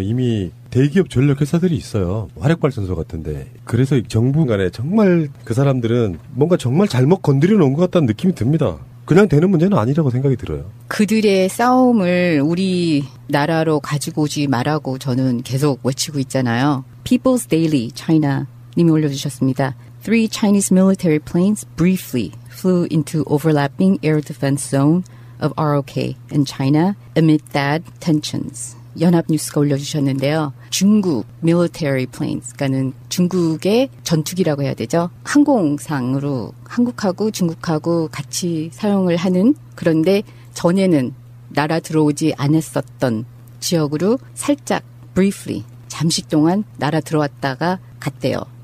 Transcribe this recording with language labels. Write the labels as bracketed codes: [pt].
[ko] 이미 대기업 전력 회사들이 있어요. 화력발전소 같은데. 그래서 정부 간에 정말 그 사람들은 뭔가 정말 잘못 건드려 놓은 것 같다는 느낌이 듭니다. 그냥 되는 문제는 아니라고 생각이 들어요. 그들의 싸움을 우리 나라로 가지고 오지 말라고 저는 계속 외치고 있잖아요. [en] People's Daily China [ko] 님이 올려주셨습니다. [en] 3 Chinese military planes briefly flew into overlapping air defense zone of ROK and China amid that tensions. [ko] 연합뉴스가 올려주셨는데요. 중국 [en] military planes, [ko] 그러니까는 중국의 전투기라고 해야 되죠. 항공상으로 한국하고 중국하고 같이 사용을 하는, 그런데 전에는 날아 들어오지 않았었던 지역으로 살짝 briefly 잠시 동안 날아 들어왔다가 갔대요.